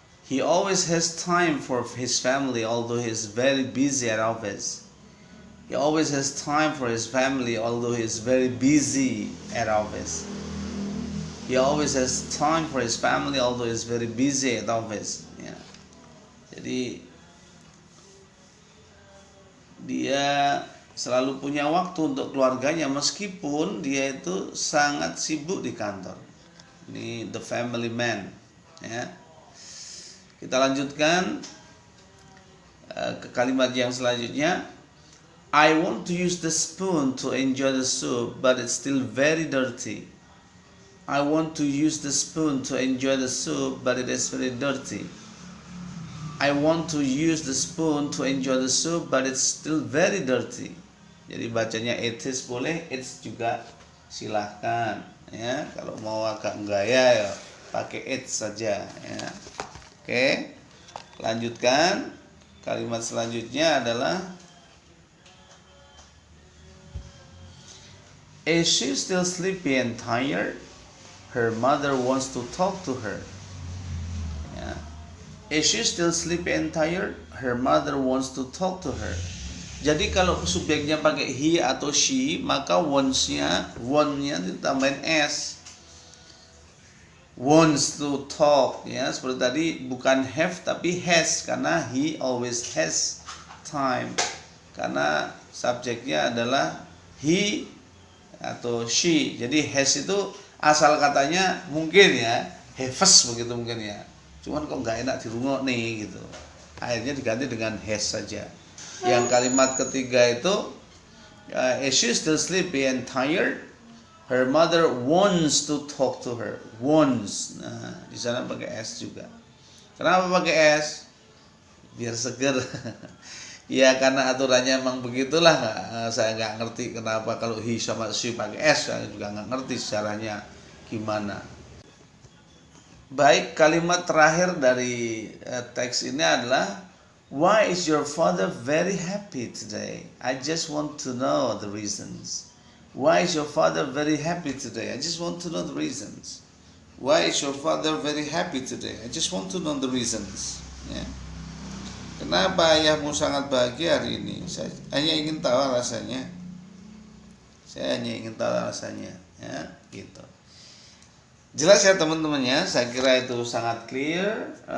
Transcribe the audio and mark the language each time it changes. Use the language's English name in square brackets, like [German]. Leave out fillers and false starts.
[English] He always has time for his family although he's very busy at office. He always has time for his family although he's very busy at office. He always has time for his family although he's very busy at office. Ya. [Indonesian] Jadi dia selalu punya waktu untuk keluarganya meskipun dia itu sangat sibuk di kantor. Ini [English] the family man. [Indonesian] Ya. Kita lanjutkan ke kalimat yang selanjutnya. [English] I want to use the spoon to enjoy the soup, but it's still very dirty. I want to use the spoon to enjoy the soup, but it is very dirty. I want to use the spoon to enjoy the soup, but it's still very dirty. [Indonesian] Jadi bacanya it is boleh, it's juga silahkan. Ya, kalau mau agak gaya ya pakai it saja. Ya. Oke, lanjutkan. Kalimat selanjutnya adalah [English] Is she still sleepy and tired? Her mother wants to talk to her. Ya. Is she still sleepy and tired? Her mother wants to talk to her. [Indonesian] Jadi kalau subjeknya pakai he atau she, maka wants-nya ditambahin s. Wants to talk, ya seperti tadi bukan have tapi has karena he always has time. Karena subjeknya adalah he atau she. Jadi has itu asal katanya mungkin ya, haves begitu mungkin ya. Cuman kok nggak enak dirungok nih gitu. akhirnya diganti dengan has saja. Yang kalimat ketiga itu [English] is she still sleepy and tired? Her mother wants to talk to her. [Indonesian] Wants. Nah, di sana pakai s juga. Kenapa pakai s? Biar seger. Ya karena aturannya emang begitulah. Saya nggak ngerti kenapa kalau he sama she pakai s. Saya juga nggak ngerti caranya gimana. Baik, kalimat terakhir dari teks ini adalah [English] why is your father very happy today? I just want to know the reasons. Why is your father very happy today? I just want to know the reasons. Why is your father very happy today? I just want to know the reasons. [Indonesian] Ya. Kenapa ayahmu sangat bahagia hari ini? Saya hanya ingin tahu alasannya. Saya hanya ingin tahu alasannya. Ya, gitu. Jelas ya teman-temannya, saya kira itu sangat clear.